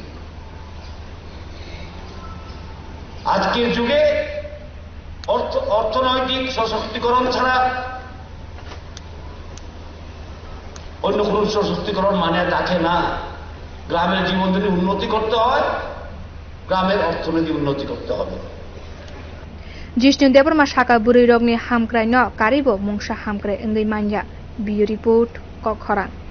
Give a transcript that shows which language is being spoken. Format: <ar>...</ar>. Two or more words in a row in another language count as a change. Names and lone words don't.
<bn>আজকের যুগে অর্থনৈতিক সশক্তিকরণ ছাড়া অন্য কোন সশক্তিকরণ মানে থাকে না। গ্রামের জীবন যদি উন্নতি করতে হয়, গ্রামের অর্থনীতি উন্নতি করতে হবে।</bn> <trp>जिष्णु देवरमा शाखा बुरै रगनि हामक्राय न कारिबो मुंसा हामक्राय ओंगै मान्या बियो रिपोर्ट कखरा।</trp>